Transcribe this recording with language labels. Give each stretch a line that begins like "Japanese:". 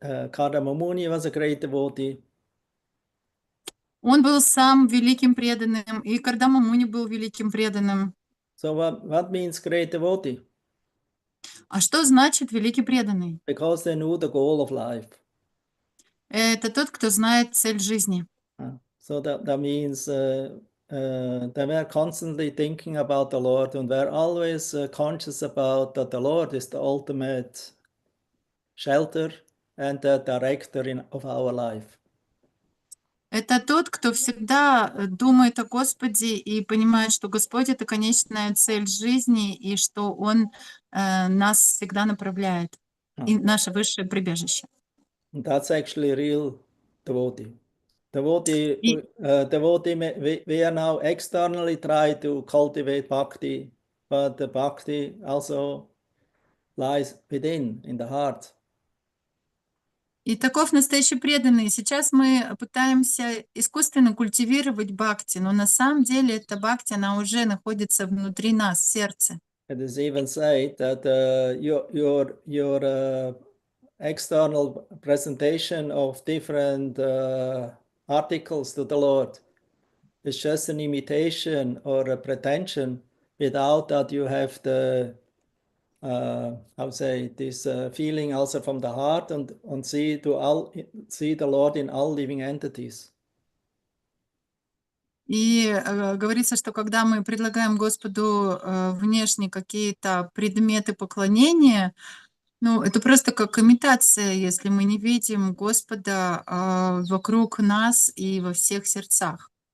English: Kardama Muni was a great devotee.
Russian: Он был сам великим преданным, и Кардама Муни был великим преданным.
English: So what means great devotee?
Russian: А что значит великий преданный?
English: Because they knew the goal of life.
Russian: Это тот, кто знает цель жизни.
English: So that means they were constantly thinking about the Lord and were always conscious about that the Lord is the ultimate shelter and the director of our life.
Russian: Это тот, кто всегда думает о Господе и понимает, что Господь — это конечная цель жизни, и что Он нас всегда направляет, и наше высшее прибежище.
English: And that's actually real devotee. Devotee,
Russian: И,
English: we are now externally try to cultivate bhakti, but the bhakti also lies within, in the heart.
Russian: и таков настоящий преданный. Сейчас мы пытаемся искусственно культивировать бхакти, но на самом деле эта бхакти, она уже находится внутри нас, в сердце.
English: It is even said that your external presentation of different articles to the Lord is just an imitation or a pretension without that you have the how say this feeling also from the heart and see the Lord in all living entities.
Russian: И говорится, что когда мы предлагаем Господу внешне какие-то предметы поклонения, ну, это просто как имитация, если мы не видим Господа вокруг нас и во всех сердцах.